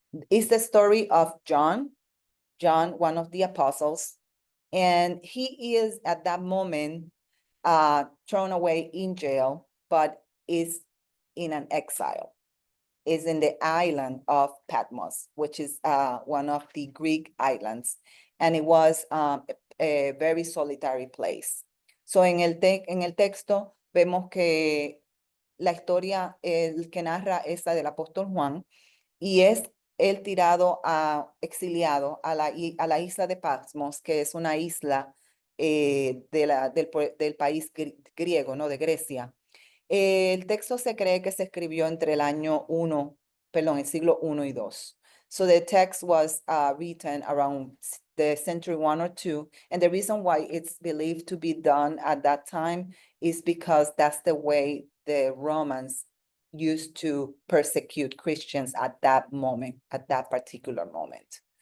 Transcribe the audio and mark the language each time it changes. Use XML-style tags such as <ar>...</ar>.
<en>It's the story of John, one of the apostles, and he is at that moment thrown away in jail, but is in an exile, is in the island of Patmos, which is one of the Greek islands. And it was a very solitary place. So</en> <es>en el texto vemos que la historia, el que narra esta del apóstol Juan, y es él tirado exiliado a a la isla de Patmos, que es una isla del país griego, ¿no? De Grecia. El texto se cree que se escribió entre el año 1, perdón, el siglo 1 y 2.</es> <en>So the text was written around the century 1 or 2. And the reason why it's believed to be done at that time is because that's the way the Romans used to persecute Christians at that moment, at that particular moment.</en>